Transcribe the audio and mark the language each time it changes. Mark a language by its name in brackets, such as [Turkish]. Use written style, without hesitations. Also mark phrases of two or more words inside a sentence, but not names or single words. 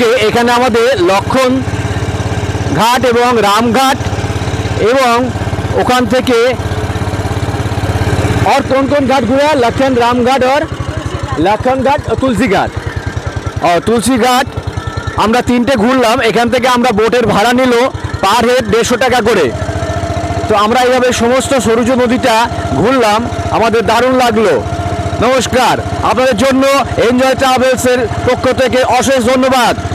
[Bangla] এখানে আমাদের লক্ষণ ঘাট এবং রামঘাট, এবং ওখান থেকে [Hindi] और कौन घाट घूरा? लखन राम घाट और लखन घाट और तुलसी घाट। और तुलसी घाट [Bangla] আমরা তিনটে ঘুরলাম। এখান থেকে আমরা বোটের ভাড়া নিল [English] per head [Bangla] 150 টাকা করে। তো আমরা এইভাবে সমস্ত সরজু নদীটা ঘুরলাম, আমাদের দারুণ লাগলো। নমস্কার, আপনাদের জন্য এনজয় ট্রাভেলসের পক্ষ থেকে অশেষ ধন্যবাদ।